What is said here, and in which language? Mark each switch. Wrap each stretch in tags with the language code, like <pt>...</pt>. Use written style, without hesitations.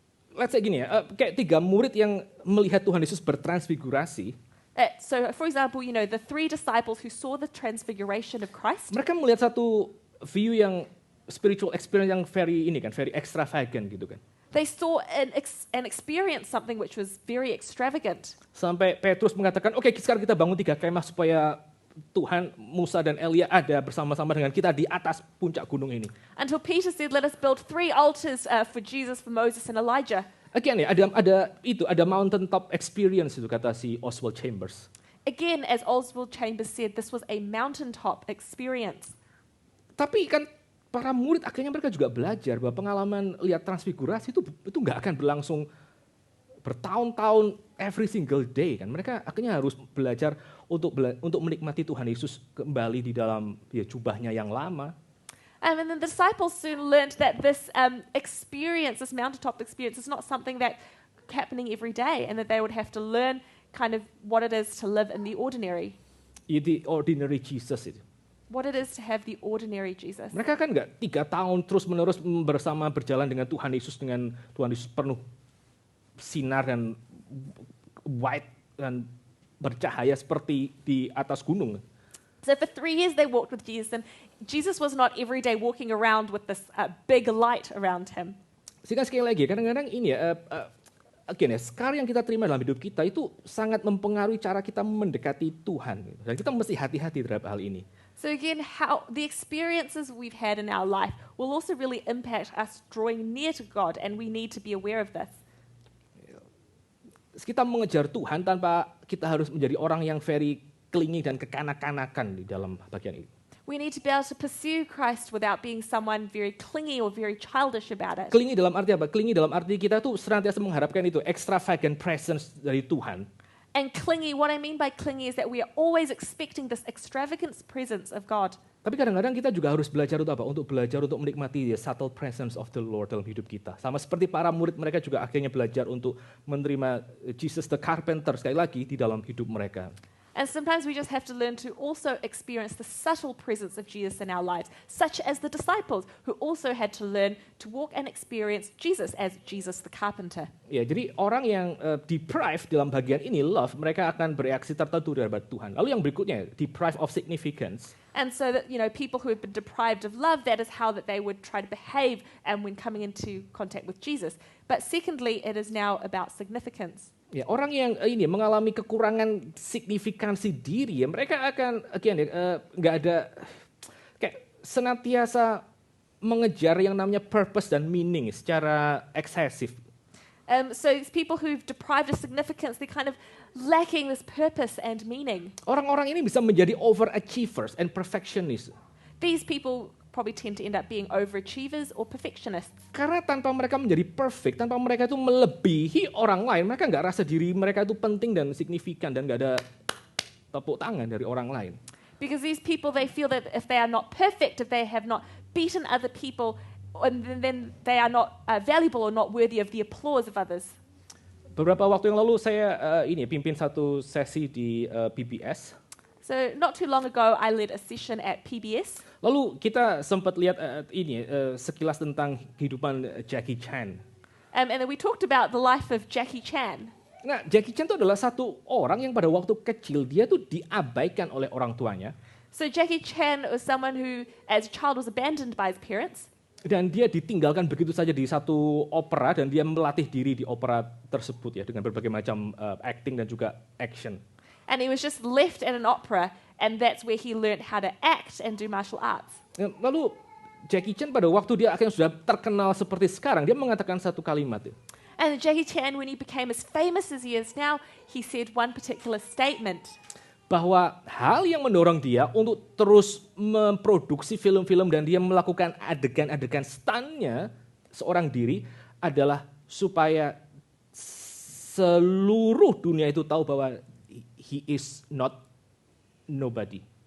<en>Let's say</en> <id>gini ya, kayak 3 murid yang melihat Tuhan Yesus bertransfigurasi.</id> <en>So, for example, the 3 disciples who saw the transfiguration of Christ,</en> <id>Mereka melihat satu view yang</id> <en>spiritual experience</en> <id>yang</id> <en>very extravagant</en> <id>gitu kan.</id> <en>they saw and experienced something which was very extravagant.</en> <id>Sampai Petrus mengatakan, oke, sekarang kita bangun 3 kemah supaya Tuhan, Musa dan Elia ada bersama-sama dengan kita di atas puncak gunung ini.</id> <en>Until Peter said, let us build 3 altars for Jesus, for Moses, and Elijah.</en> <id>Again ya, ada</id> <en>mountaintop experience</en> <id>itu kata si Oswald Chambers.</id> <en>Again, as Oswald Chambers said, this was a mountaintop experience.</en> <id>Tapi kan para murid akhirnya mereka juga belajar bahwa pengalaman lihat transfigurasi itu nggak akan berlangsung bertahun-tahun</id> <en>every single day</en> <id>kan. Mereka akhirnya harus belajar untuk menikmati Tuhan Yesus kembali di dalam jubahnya yang lama.</id> <en>And then the disciples soon learned that this experience, this mountaintop experience, is not something that happening every day, and that they would have to learn kind of what it is to live in the ordinary. The ordinary Jesus itu. What it is to have the ordinary Jesus.</en> <id>Mereka kan nggak 3 tahun terus-menerus berjalan dengan Tuhan Yesus penuh sinar dan white dan bercahaya seperti di atas gunung.</id> <en>So for 3 years they walked with Jesus, and Jesus was not every day walking around with this big light around him.</en> <id>Sehingga sekali lagi, kadang-kadang ini sekarang yang kita terima dalam hidup kita itu sangat mempengaruhi cara kita mendekati Tuhan. Dan kita mesti hati-hati terhadap hal ini.</id> <en>So again, how the experiences we've had in our life will also really impact us drawing near to God, and we need to be aware of this.</en> <id>Kita mengejar Tuhan tanpa kita harus menjadi orang yang</id> <en>very clingy</en> <id>dan kekanak-kanakan di dalam bagian ini.</id> <en>We need to be able to pursue Christ without being someone very clingy or very childish about it.</en> <id>Clingy dalam arti apa? Clingy dalam arti kita tuh senantiasa mengharapkan itu</id> <en>extravagant presence</en> <id>dari Tuhan.</id> <en>And clingy, what I mean by clingy is that we are always expecting this extravagant presence of God.</en> <id>Tapi kadang-kadang kita juga harus belajar untuk apa? Untuk belajar untuk menikmati</id> <en>the subtle presence of the Lord</en> <id>dalam hidup kita. Sama seperti para murid, mereka juga akhirnya belajar untuk menerima</id> <en>Jesus the Carpenter</en> <id>sekali lagi di dalam hidup mereka.</id> <en>And sometimes we just have to learn to also experience the subtle presence of Jesus in our lives, such as the disciples who also had to learn to walk and experience Jesus as Jesus the carpenter.</en> <id>Ya, jadi orang yang deprived dalam bagian ini love, mereka akan bereaksi tertentu terhadap Tuhan. Lalu yang berikutnya,</id> <en>deprived of significance. And so that, people who have been deprived of love, that is how that they would try to behave and when coming into contact with Jesus. But secondly, it is now about significance.</en> <id>Ya, orang yang mengalami kekurangan signifikansi diri, ya, mereka akan nggak ada kayak senantiasa mengejar yang namanya purpose dan meaning secara eksesif.</id> <en>So it's people who've deprived of significance, they're kind of lacking this purpose and meaning.</en> <id>Orang-orang ini bisa menjadi</id> <en>overachievers and perfectionists. These people probably tend to end up being overachievers or perfectionists.</en> <id>Karena tanpa mereka menjadi perfect, tanpa mereka itu melebihi orang lain, mereka nggak rasa diri mereka itu penting dan signifikan dan nggak ada tepuk tangan dari orang lain.</id> <en>Because these people, they feel that if they are not perfect, if they have not beaten other people, and then they are not valuable or not worthy of the applause of others.</en> <id>Beberapa waktu yang lalu saya pimpin satu sesi di PBS.</id> <en>So not too long ago, I led a session at PBS.</en> <id>Lalu kita sempat lihat sekilas tentang kehidupan Jackie Chan. And then we talked about the life of Jackie Chan.</id> <en>Nah, Jackie Chan itu adalah satu orang yang pada waktu kecil dia tuh diabaikan oleh orang tuanya.</en> <id>So Jackie Chan was someone who, as a child, was abandoned by his parents.</id> <en>Dan dia ditinggalkan begitu saja di satu opera dan dia melatih diri di opera tersebut ya dengan berbagai macam acting dan juga action.</en> <id>And he was just left at an opera, and that's where he learned how to act and do martial arts. Lalu Jackie Chan pada waktu dia akhirnya sudah terkenal seperti sekarang, dia mengatakan satu kalimat.</id> <en>And Jackie Chan, when he became as famous as he is now, he said one particular statement.</en> <id>Bahwa hal yang mendorong dia untuk terus memproduksi film-film dan dia melakukan adegan-adegan stuntnya seorang diri adalah supaya seluruh dunia itu tahu bahwa</id> <en>he is not nobody.</en>